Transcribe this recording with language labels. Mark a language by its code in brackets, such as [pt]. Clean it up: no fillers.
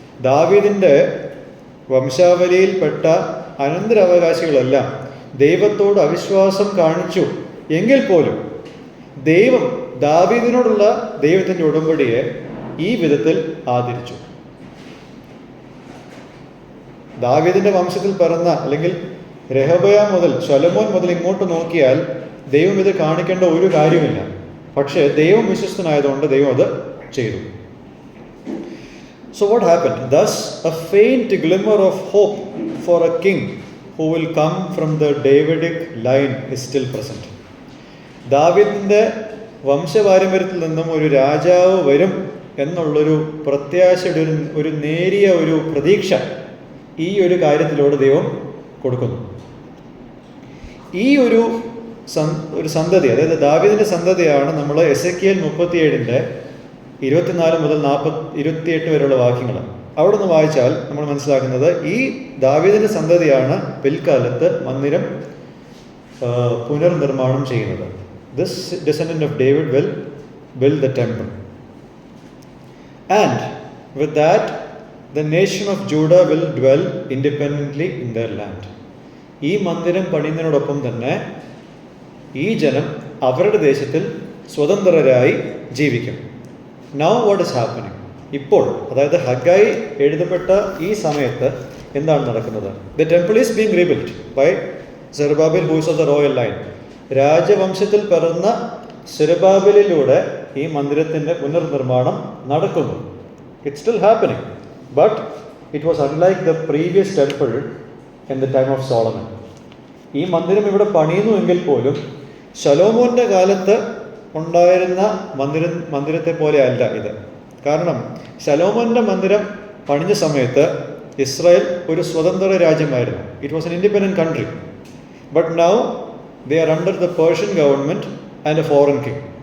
[ml] ദാവീദിൻ്റെ വംശാവലിയിൽപ്പെട്ട അനന്തരാവകാശികളെല്ലാം ദൈവത്തോട് അവിശ്വാസം കാണിച്ചു എങ്കിൽ പോലും ദൈവം ദാവീദിനോടുള്ള ദൈവത്തിൻ്റെ ഉടമ്പടിയെ ഈ വിധത്തിൽ ആദരിച്ചു. ദാവീദിൻ്റെ വംശത്തിൽ പിറന്ന, അല്ലെങ്കിൽ രഹബയാം മുതൽ ശലോമോൻ മുതൽ ഇങ്ങോട്ട് നോക്കിയാൽ ദൈവം ഇത് കാണിക്കേണ്ട ഒരു കാര്യമില്ല. പക്ഷേ ദൈവം വിശ്വസ്തനായതുകൊണ്ട് ദൈവം അത് ചെയ്തു. [en] So what happened? Thus a faint glimmer of hope for a king who will come from the Davidic line is still present. [ml] ദാവീദിൻ്റെ വംശപാരമ്പര്യത്തിൽ നിന്നും ഒരു രാജാവ് വരും എന്നുള്ളൊരു പ്രത്യാശയുടെ ഒരു നേരിയ ഒരു പ്രതീക്ഷ ഈ ഒരു കാര്യത്തിലൂടെ ദൈവം കൊടുക്കുന്നു. ഈ ഒരു സന്തതി, അതായത് ദാവീദിൻ്റെ സന്തതിയാണ് നമ്മൾ എസെക്കിയേൽ 37 24 മുതൽ 28 വരെയുള്ള വാക്യങ്ങൾ അവിടെ നിന്ന് വായിച്ചാൽ നമ്മൾ മനസ്സിലാക്കുന്നത് ഈ ദാവീദിൻ്റെ സന്തതിയാണ് പിൽക്കാലത്ത് മന്ദിരം പുനർനിർമ്മാണം ചെയ്യുന്നത്. [en] This descendant of David will build the temple, and with that the nation of Judah will dwell independently in their land. [ml] ഈ മന്ദിരം പണിയുന്നതിനോടൊപ്പം തന്നെ ഈ ജനം അവരുടെ ദേശത്തിൽ സ്വതന്ത്രരായി ജീവിക്കും. [en] Now what is happening? [ml] ഇപ്പോൾ, അതായത് ഹഗ്ഗായി എഴുതപ്പെട്ട ഈ സമയത്ത് എന്താണ് നടക്കുന്നത്? [en] The temple is being rebuilt by Zerubbabel, who is of the royal line. [ml] രാജവംശത്തിൽ പിറന്ന സെരുബാബേലിലൂടെ ഈ മന്ദിരത്തിൻ്റെ പുനർനിർമ്മാണം നടക്കുന്നു. [en] It's still happening, but it was unlike the previous temple in the time of Solomon. [ml] ഈ മന്ദിരം ഇവിടെ പണിയുന്നു എങ്കിൽ പോലും ശലോമോൻ്റെ കാലത്ത് ഉണ്ടായിരുന്ന മന്ദിരത്തെ പോലെ അല്ല ഇത്. കാരണം ശലോമോൻ്റെ മന്ദിരം പണിഞ്ഞ സമയത്ത് ഇസ്രായേൽ ഒരു സ്വതന്ത്ര രാജ്യമായിരുന്നു. [en] It was an independent country. But now they are under the Persian government and a foreign king.